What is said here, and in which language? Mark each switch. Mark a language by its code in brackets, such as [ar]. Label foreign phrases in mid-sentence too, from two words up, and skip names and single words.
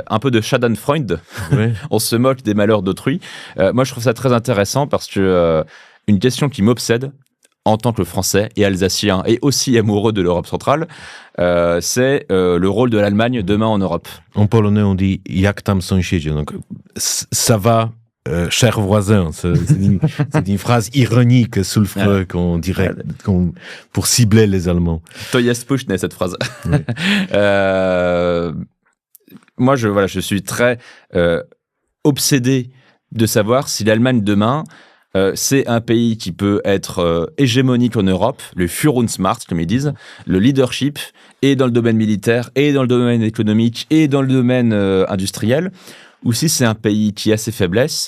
[fr] Un peu de Schadenfreude. Oui. On se moque des malheurs d'autrui. Moi, je trouve ça très intéressant parce que une question qui m'obsède, en tant que Français et Alsacien et aussi amoureux de l'Europe centrale, c'est le rôle de l'Allemagne demain en Europe. En polonais, on dit « [pl] jak tam sąsiedzie ». [fr] Donc, ça va, cher voisin. C'est une phrase ironique, sulfureux, qu'on dirait pour cibler les Allemands. [pl] To jest pushne, [fr] cette phrase. Oui. Moi, je suis très obsédé de savoir si l'Allemagne demain... c'est un pays qui peut être hégémonique en Europe, le Führungsmacht, comme ils disent, le leadership, et dans le domaine militaire, et dans le domaine économique, et dans le domaine industriel, ou si c'est un pays qui a ses faiblesses.